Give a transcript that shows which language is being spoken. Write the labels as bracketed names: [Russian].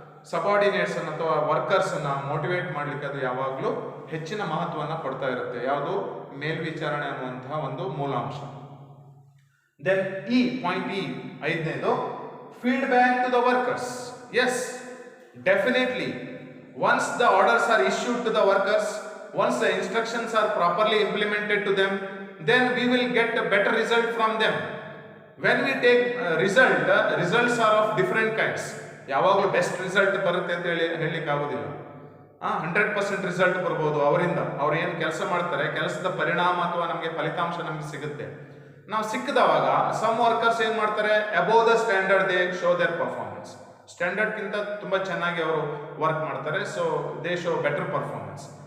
[Kannada] Subordinates ಅನ್ನು ಅಥವಾ workers ಅನ್ನ ಮೋಟಿವೇಟ್ ಮಾಡ್ಲಿಕ್ಕೆ ಅದು ಯಾವಾಗಲೂ ಹೆಚ್ಚಿನ ಮಹತ್ವವನ್ನು ಕೊಡ್ತಾ ಇರುತ್ತೆ. ಯಾವುದು? ಮೇಲ್ವಿಚಾರಣೆ ಅನ್ನುವಂತಹ ಒಂದು ಮೂಲಾಂಶ. [English] Then point ಐದನೇದು feedback to the workers. Yes, definitely once the orders are issued to the workers, once the instructions are properly implemented to them, then we will get a better result from them. When we take results are of different kinds. [Kannada] ಯಾವಾಗಲೂ best result ಬರುತ್ತೆ ಅಂತ ಹೇಳಲಿಕ್ಕೆ ಆಗೋದಿಲ್ಲ. 100% result ಬರ್ಬೋದು ಅವರಿಂದ. ಅವ್ರು ಏನು ಕೆಲಸ ಮಾಡ್ತಾರೆ, ಕೆಲಸದ ಪರಿಣಾಮ ಅಥವಾ ನಮಗೆ ಫಲಿತಾಂಶ ನಮಗೆ ಸಿಗುತ್ತೆ. ನಾವು ಸಿಕ್ಕದವಾಗ [English] some workers [Kannada] ಏನು ಮಾಡ್ತಾರೆ, [English] Above the standard they show their performance. [Kannada] ಸ್ಟ್ಯಾಂಡರ್ಡ್ಗಿಂತ ತುಂಬ ಚೆನ್ನಾಗಿ ಅವರು ವರ್ಕ್ ಮಾಡ್ತಾರೆ. [English] So they show better performance.